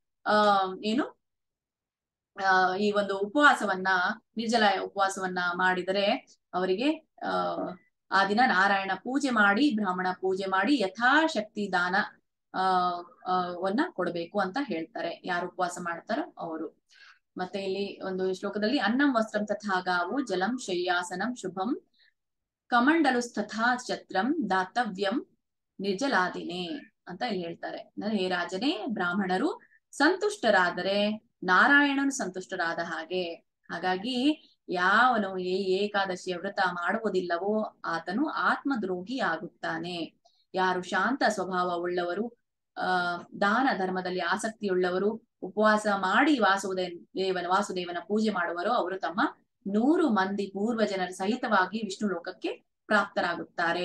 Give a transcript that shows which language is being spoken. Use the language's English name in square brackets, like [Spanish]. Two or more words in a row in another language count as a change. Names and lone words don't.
[Kannada] ಈ ಒಂದು ಉಪವಾಸವನ್ನ ನಿರ್ಜಲ ಉಪವಾಸವನ್ನ ಮಾಡಿದರೆ ಅವರಿಗೆ ಆ ದಿನ ನಾರಾಯಣ ಪೂಜೆ ಮಾಡಿ ಬ್ರಾಹ್ಮಣ ಪೂಜೆ ಮಾಡಿ ಯಥಾಶಕ್ತಿ ದಾನ ವನ್ನ ಕೊಡಬೇಕು ಅಂತ ಹೇಳ್ತಾರೆ ಯಾರು ಉಪವಾಸ ಮಾಡ್ತಾರೋ ಅವರು. ಮತ್ತೆ ಇಲ್ಲಿ ಒಂದು ಶ್ಲೋಕದಲ್ಲಿ [Sanskrit] ಅನ್ನಂ ವಸ್ತ್ರಂ ತಥಾ ಗಾವು ಜಲಂ ಶಯ್ಯಾಸನಂ ಶುಭಂ ಕಮಂಡಲು ತಥಾ ಛತ್ರಂ ದಾತವ್ಯಂ ನಿರ್ಜಲಾದಿನೇ [Kannada] ಅಂತ ಇಲ್ಲಿ ಹೇಳ್ತಾರೆ. ಅಂದ್ರೆ ಹೇ ರಾಜನೇ, ಬ್ರಾಹ್ಮಣರು ಸಂತುಷ್ಟರಾದರೆ ನಾರಾಯಣನು ಸಂತುಷ್ಟರಾದ ಹಾಗೆ. ಹಾಗಾಗಿ ಯಾವನು ಈ ಏಕಾದಶಿಯ ವ್ರತ ಮಾಡುವುದಿಲ್ಲವೋ ಆತನು ಆತ್ಮದ್ರೋಹಿ ಆಗುತ್ತಾನೆ. ಯಾರು ಶಾಂತ ಸ್ವಭಾವ ಉಳ್ಳವರು, ದಾನ ಧರ್ಮದಲ್ಲಿ ಆಸಕ್ತಿಯುಳ್ಳವರು, ಉಪವಾಸ ಮಾಡಿ ವಾಸುದೇವನ ಪೂಜೆ ಮಾಡುವರೋ ಅವರು ತಮ್ಮ 100 ಮಂದಿ ಪೂರ್ವಜನರ ಸಹಿತವಾಗಿ ವಿಷ್ಣು ಲೋಕಕ್ಕೆ ಪ್ರಾಪ್ತರಾಗುತ್ತಾರೆ.